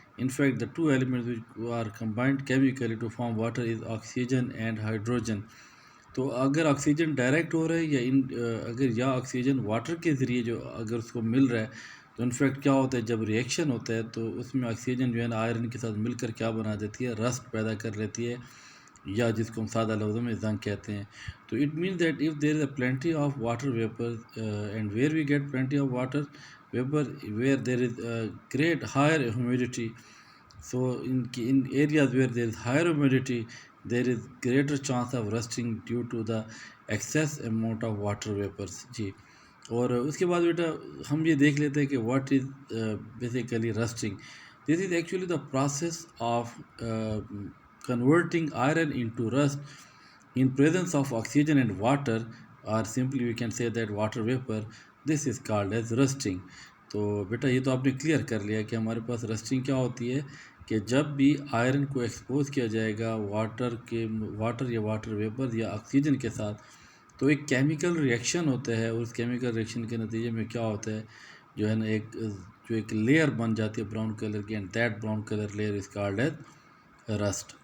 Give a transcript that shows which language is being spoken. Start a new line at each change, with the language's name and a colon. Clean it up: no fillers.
English: In fact, the two elements which are combined chemically to form water is oxygen and hydrogen.
Urdu: تو اگر oxygen direct ہو رہا ہے اگر یا آکسیجن واٹر کے ذریعے جو اگر اس کو مل رہا ہے تو انفیکٹ کیا ہوتا ہے جب ریئیکشن ہوتا ہے تو اس میں آکسیجن جو ہے نا آئرن کے ساتھ مل کر کیا بنا دیتی ہے، رسٹ پیدا کر لیتی ہے، یا جس کو ہم سادہ لفظوں میں زنگ کہتے ہیں.
English: تو it means that if there is a plenty of water vapour and where we get plenty of water vapor where there is great higher humidity. So in areas where there is higher humidity, there is greater chance of rusting due to the excess amount of water vapors.
Urdu: جی. اور اس کے بعد بیٹا ہم یہ دیکھ لیتے ہیں کہ
English: What is basically rusting. This is actually the process of converting iron into rust in presence of oxygen and water, or simply we can say that water vapor. This is called as rusting.
Urdu: تو بیٹا یہ تو آپ نے clear کر لیا کہ ہمارے پاس رسٹنگ کیا ہوتی ہے کہ جب بھی آئرن کو ایکسپوز کیا جائے گا واٹر یا واٹر ویپر یا آکسیجن کے ساتھ تو ایک کیمیکل ریئیکشن ہوتا ہے، اور اس کیمیکل ریئیکشن کے نتیجے میں کیا ہوتا ہے جو ہے نا ایک لیئر بن جاتی ہے براؤن کلر کی،
English: And that brown colour layer is called as rust.